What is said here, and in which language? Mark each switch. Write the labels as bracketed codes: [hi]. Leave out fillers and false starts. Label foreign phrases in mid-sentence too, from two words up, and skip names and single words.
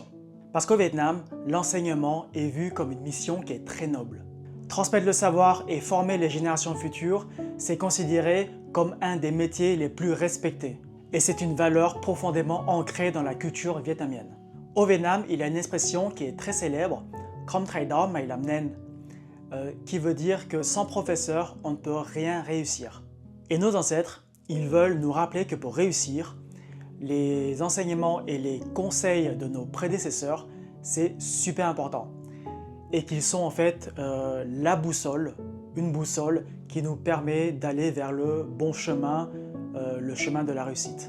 [fr] Parce qu'au Vietnam, l'enseignement est vu comme une mission qui est très noble. Transmettre le savoir et former les générations futures, c'est considéré comme un des métiers les plus respectés. Et c'est une valeur profondément ancrée dans la culture vietnamienne. Au Vietnam, il y a une expression qui est très célèbre, [vi] Không thầy đó mày làm nên, [fr] qui veut dire que sans professeur, on ne peut rien réussir. Et nos ancêtres, ils veulent nous rappeler que pour réussir, les enseignements et les conseils de nos prédécesseurs, c'est super important. Et qu'ils sont en fait la boussole, une boussole qui nous permet d'aller vers le bon chemin, le chemin de la réussite.